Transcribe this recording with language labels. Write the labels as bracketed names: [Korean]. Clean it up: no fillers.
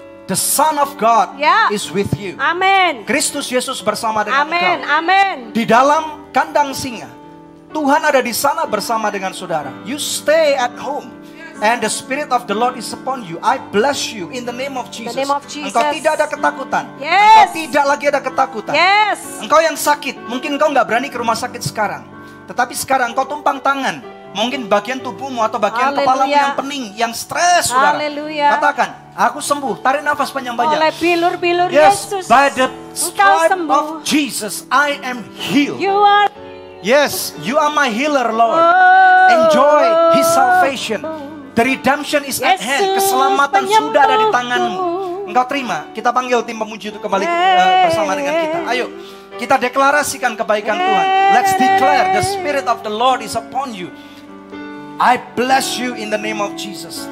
[English] The Son of God is with you. Amen. [Indonesian] Kristus Yesus bersama dengan engkau. Amen. Di dalam kandang singa, Tuhan ada di sana bersama dengan saudara. [English] You stay at home. And the Spirit of the Lord is upon you. I bless you in the name of Jesus. [Indonesian] Engkau tidak ada ketakutan. Engkau tidak lagi ada ketakutan. Engkau yang sakit, mungkin engkau nggak berani ke rumah sakit sekarang. Tetapi sekarang engkau tumpang tangan. Mungkin bagian tubuhmu atau bagian kepalamu yang pening, yang stres saudara. Katakan, aku sembuh. Tarik nafas panjang-panjang. Oleh bilur-bilur Yesus. [English] By the stripe of Jesus, I am healed. Yes, you are my healer, Lord. Enjoy His salvation. The redemption is at hand. [Indonesian] Keselamatan sudah ada di tanganmu. Engkau terima. Kita panggil tim pemuji itu kembali bersama dengan kita. Ayo, kita deklarasikan kebaikan Tuhan. [English] Let's declare the Spirit of the Lord is upon you. I bless you in the name of Jesus.